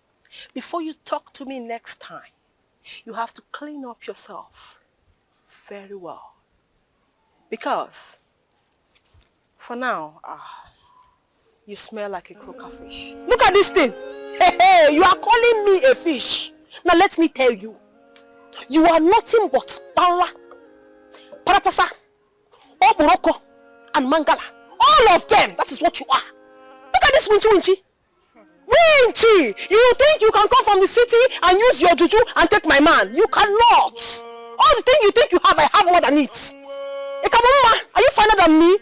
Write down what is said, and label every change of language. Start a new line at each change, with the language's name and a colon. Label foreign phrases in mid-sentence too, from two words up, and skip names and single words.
English: Before you talk to me next time, you have to clean up yourself very well. Because for now, you smell like a croaker fish. Look at this thing. Hey, you are calling me a fish. Now let me tell you, you are nothing but pala, parapasa, oboroko, and mangala. All of them, that is what you are. Look at this winchy. Winchy! You think you can come from the city and use your juju and take my man? You cannot. All the things you think you have, I have more than it. Are you finer than me?